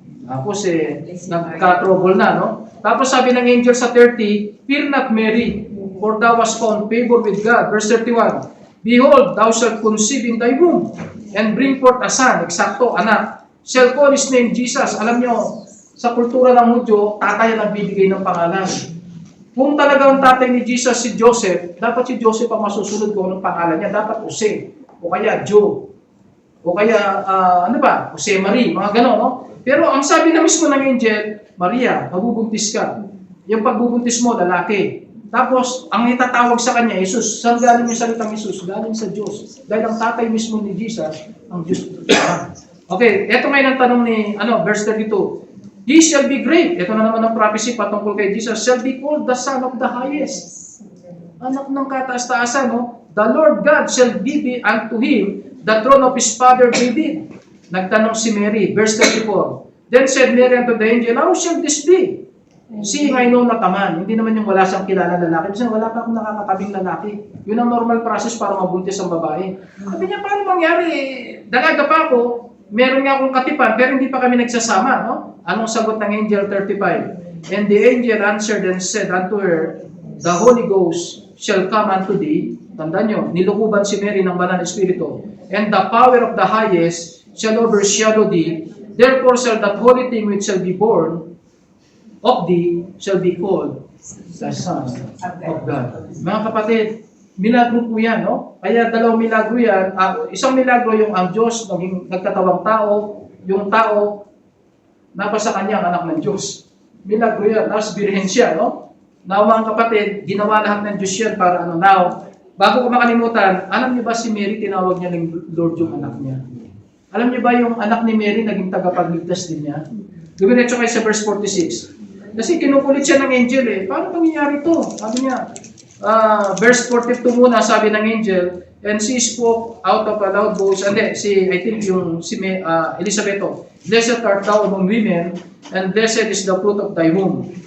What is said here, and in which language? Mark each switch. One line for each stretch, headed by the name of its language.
Filipino: Tapos nagka-trouble na, no? Tapos sabi ng angel sa 30,
English: Fear not, Mary, for thou hast found favor with God. Verse 31. Behold, thou shalt conceive in thy womb, and bring forth a son,
Filipino: eksakto, anak.
English: Shall call his name Jesus.
Filipino: Alam nyo, sa kultura ng Hudyo, tatay ang nagbibigay ng pangalan. Kung talaga ang tatay ni Jesus si Joseph, dapat si Joseph ang masusunod ko ng pangalan niya. Dapat Jose, o kaya Joe, o kaya, Jose Marie, mga gano'n, no? Pero ang sabi na mismo ng angel, Maria, mabubuntis ka. Yung pagbubuntis mo, lalaki. Tapos, ang itatawag sa kanya, Jesus. Saan galing yung salitang Jesus? Galing sa Diyos. Dahil ang tatay mismo ni Jesus, ang Diyos. Okay, eto ngayon ang tanong ni, verse 32.
English: He shall be great.
Filipino: Ito na naman ang prophecy patungkol kay Jesus.
English: Shall be called the Son of the Highest.
Filipino: Anak ng kataas-taasan, no?
English: The Lord God shall give unto him the throne of his father David.
Filipino: Nagtanong si Mary,
English: verse 34. Then said Mary unto the angel, How shall this be? Seeing I know not a man.
Filipino: Hindi naman yung wala siyang kilala lalaki. Kasi wala pa akong nakakatabing lalaki. Yun ang normal process para mabuntis ang babae. Sabi niya, paano mangyari? Dalaga pa ako, meron nga akong katipan, pero hindi pa kami nagsasama. No? Anong sagot ng angel 35?
English: And the angel answered and said unto her, The Holy Ghost shall come unto thee.
Filipino: Tandaan nyo, nilukuban si Mary ng banal na espiritu.
English: And the power of the highest shall overshadow thee. Therefore shall that holy thing which shall be born of thee shall be called the Son of God.
Filipino: Mga kapatid, Milagro po yan, no? Kaya dalawang milagro yan. Isang milagro yung ang Diyos naging nagkatawang tao, yung tao nabasa kanya ang anak ng Diyos. Milagro yan. Tapos birhen siya, no? Now, mga kapatid, ginawa lahat ng Diyos yan para ano. Now, bago ko makalimutan, alam niyo ba si Mary, tinawag niya ng Lord yung anak niya? Alam niyo ba yung anak ni Mary naging tagapagligtas din niya? Dumiretso kayo sa verse 46. Kasi kinukulit siya ng angel eh. Paano nangyayari to? Sabi niya, verse 42 muna, sabi ng angel,
English: and she spoke out of a loud voice, and then, I think yung si Elizabeth, blessed art thou among women, and blessed is the fruit of thy womb.